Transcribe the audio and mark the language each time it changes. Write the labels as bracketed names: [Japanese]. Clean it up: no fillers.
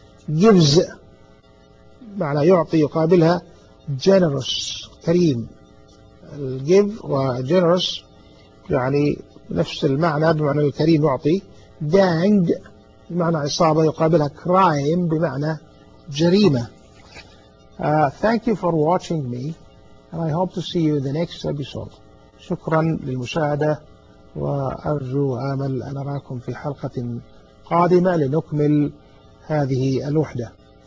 [Arabic] gives معنى يعطي يقابلها generous كريم. give وgenerous يعني نفس المعنى بمعنى الكريم يعطي. gang بمعنى عصابة يقابلها crime بمعنى جريمة. [English] Thank you for watching me and I hope to see you in the next episode. [Arabic] شكرا للمشاهدة وأرجو وآمل أن أراكم في حلقة قادمة لنكمل هذه الوحدة.